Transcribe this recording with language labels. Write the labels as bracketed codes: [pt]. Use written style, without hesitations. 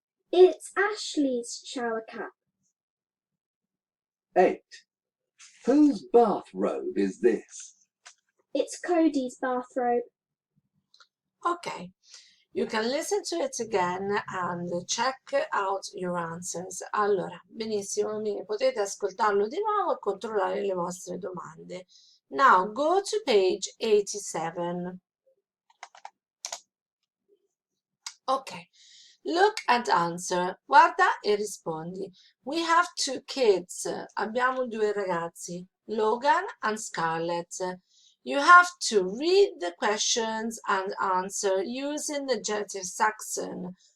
[en] It's Ashley's shower cap. 8. Whose bathrobe is this? It's Cody's bathrobe. Okay, you can listen to it again and check out your answers. [it] Allora, benissimo, potete ascoltarlo di nuovo e controllare le vostre domande. [en] Now, go to page 87. Ok, look and answer. [it] Guarda e rispondi. [en] We have 2 kids. [it] Abbiamo 2 ragazzi, Logan and Scarlett. [en] You have to read the questions and answer using the genitive Saxon.